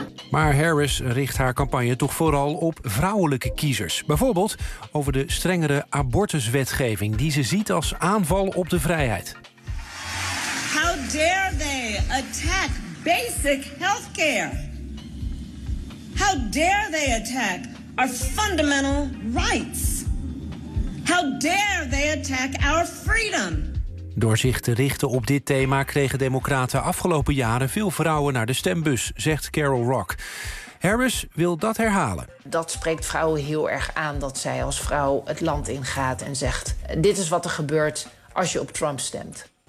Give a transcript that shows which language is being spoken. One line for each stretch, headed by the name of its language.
Dutch: Maar Harris richt haar campagne toch vooral op vrouwelijke kiezers. Bijvoorbeeld over de strengere abortuswetgeving die ze ziet als aanval op de vrijheid.
English: How dare they attack basic healthcare? How dare they attack our fundamental rights? How dare they attack our freedom?
Dutch: Door zich te richten op dit thema kregen democraten afgelopen jaren veel vrouwen naar de stembus, zegt Carol Rock. Harris wil dat herhalen. Dat spreekt vrouwen heel erg aan dat zij als vrouw het land ingaat en zegt: dit is wat er gebeurt als je op Trump stemt.